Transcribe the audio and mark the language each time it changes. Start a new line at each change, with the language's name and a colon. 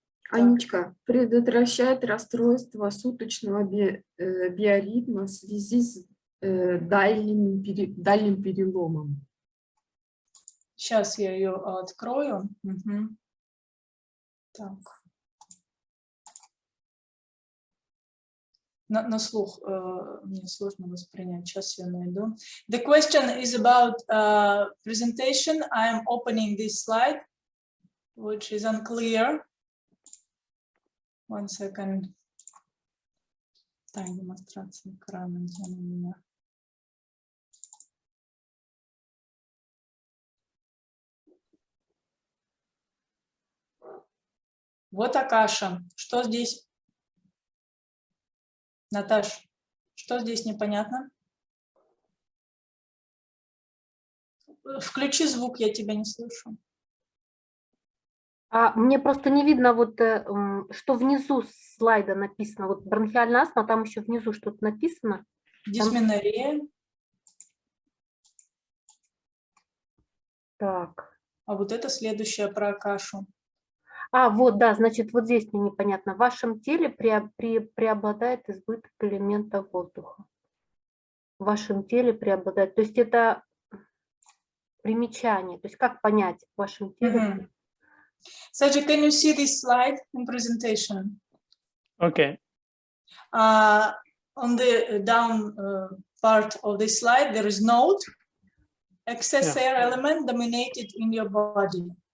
Russian: Анечка, предотвращает расстройство суточного биоритма в связи с дальним переломом. Сейчас я ее открою. Угу. Так. На слух мне сложно воспринять. Сейчас я найду.
English: The question is about presentation. I am opening this slide, which is unclear. 1 second.
Russian: Так, демонстрация экрана, где она у меня? Вот Акаша. Что здесь? Наташ, что здесь непонятно? Включи звук, я тебя не слышу. Мне просто не видно, вот, что внизу слайда написано. Вот бронхиальная астма, там еще внизу что-то написано. Дисменория. Так. А вот это следующее про Акашу. Вот, да, значит, вот здесь мне непонятно. В вашем теле преобладает избыток элемента воздуха. В вашем теле преобладает. То есть это примечание. То есть как понять в вашем теле?
English: Саджи, can you see this slide in presentation? Okay. On the down part of this slide, there is note. Excess air element dominated in your body.